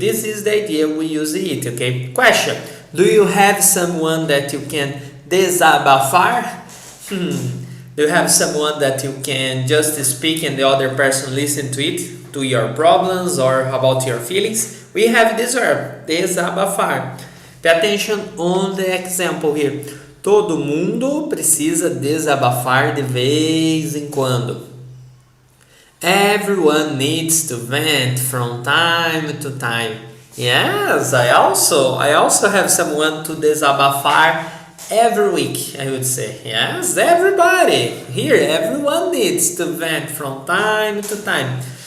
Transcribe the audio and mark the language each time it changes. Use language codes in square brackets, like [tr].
[en] This is the idea we use it, okay? Question. Do you have someone that you can desabafar? Do you have someone that you can just speak and the other person listen to it, to your problems or about your feelings? We have this verb, desabafar. Pay attention on the example here. [pt] Todo mundo precisa desabafar de vez em quando. [en] Everyone needs to vent from time to time. Yes, I also have someone to desabafar every week, I would say. Yes, everybody. Here, everyone needs to vent from time to time.